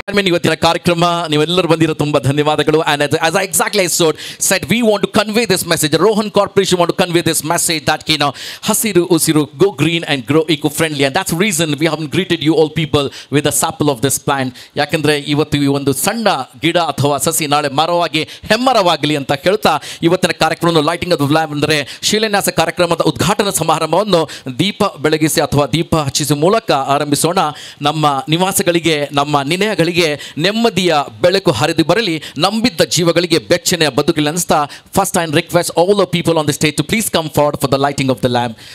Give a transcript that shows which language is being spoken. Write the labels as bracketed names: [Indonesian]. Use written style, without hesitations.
[Kannada] ಇವತ್ತಿನ ಕಾರ್ಯಕ್ರಮ ನೀವೆಲ್ಲರೂ ಬಂದಿರೋ ತುಂಬಾ ಧನ್ಯವಾದಗಳು. [English] And as I exactly said, we want to convey this message. Rohan Corporation want to convey this message that [Kannada] hasiru usiru, [English] go green and grow eco-friendly, and that's the reason we haven't greeted you all people with a sample of this plant. [Kannada] ಯಾಕಂದ್ರೆ ಇವತ್ತು ಈ ಒಂದು ಸಣ್ಣ ಗಿಡ ಅಥವಾ ಸಸಿ ನಾಳೆ ಮರವಾಗಿ ಹೆಮ್ಮರವಾಗಲಿ ಅಂತ ಹೇಳ್ತಾ ಇವತ್ತಿನ ಕಾರ್ಯಕ್ರಮವನ್ನು ಲೈಟಿಂಗ್ ಆಫ್ ಲ್ಯಾಂಪ್ ಅಂದರೆ ಶಿಲಾನ್ಯಾಸ ಕಾರ್ಯಕ್ರಮದ ಉದ್ಘಾಟನಾ ಸಮಾರಂಭವನ್ನು ದೀಪ ಬೆಳಗಿಸಿ ಅಥವಾ ದೀಪ ಹಚ್ಚಿಸುವ ಮೂಲಕ ಆರಂಭಿಸೋಣ. ನಮ್ಮ ನಿವಾಸಗಳಿಗೆ, ನಮ್ಮ ನಿಲಯಗಳಿಗೆ ನೆಮ್ಮದಿಯ ಬೆಳಕು ಹರಿದು ಬರಲಿ, ನಂಬಿದ್ದ ಜೀವಗಳಿಗೆ ಬೆಚ್ಚನೆಯ ಬದುಕಲಿ ಅನಿಸ್ತಾ [English] First I request all the people on the stage to please come forward for the lighting of the lamp.